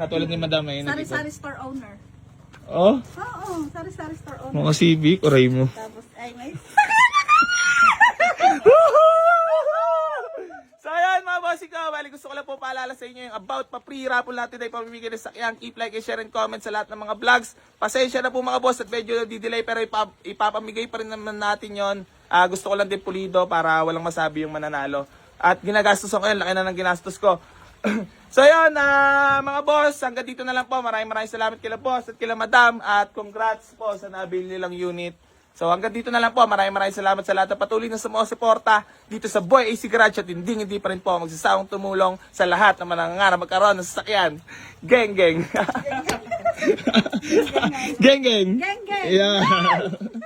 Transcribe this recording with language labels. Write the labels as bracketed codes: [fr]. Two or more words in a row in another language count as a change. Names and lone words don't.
[tl] Katulad ni Madam eh. Sari-sari [en] store owner. Oh, [tl] Oo, sari-sari [en] store owner. [tl] mga Civic, oray mo. Tapos, ay, may... So ayan mga boss, bali gusto ko lang po paalala sa inyo yung about pa- [en] free raffle [tl] natin ay pamimigay ng sakyan. [en] Keep like and share and comment [tl] sa lahat ng mga vlogs. Pasensya na po mga boss at medyo di-delay pero ipapamigay pa rin naman natin yon. Gusto ko lang din pulido para walang masabi yung mananalo. At ginagastos ko yun, laki na ng ginastos ko. So ayun mga boss, hanggang dito na lang po. Maraming salamat kila boss at kila madam at congrats po sa nabili nilang unit. So hanggang dito na lang po. Maraming salamat sa lahat na patuloy na sumusuporta dito sa Boy AC Garage at hindi pa rin po magsasawang tumulong sa lahat na manangangarap magkaroon ng sasakyan. Geng geng. Geng geng. Geng, geng. [en] Yeah.